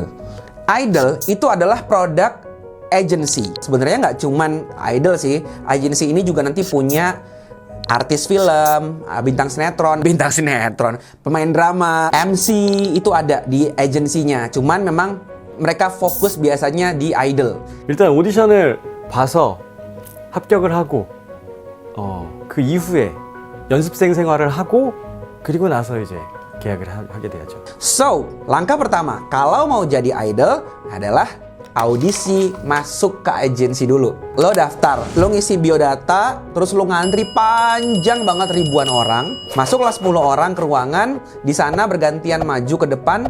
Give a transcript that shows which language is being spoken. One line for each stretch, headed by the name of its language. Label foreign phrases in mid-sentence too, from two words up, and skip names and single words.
Indonesian: Idol itu adalah produk agency. Sebenarnya nggak cuman idol sih. Agency ini juga nanti punya artis film, bintang sinetron, pemain drama, MC itu ada di agensinya. Cuman memang mereka fokus biasanya di idol.
Korean: 일단 오디션을 봐서 합격을 하고 그 이후에 연습생 생활을 하고 그리고 나서 이제 계약을 하게 돼야죠.
Indonesian: So, langkah pertama kalau mau jadi idol adalah audisi masuk ke agensi dulu. Lo daftar, lo ngisi biodata, terus lo ngantri panjang banget ribuan orang. Masuklah 10 orang ke ruangan, di sana bergantian maju ke depan.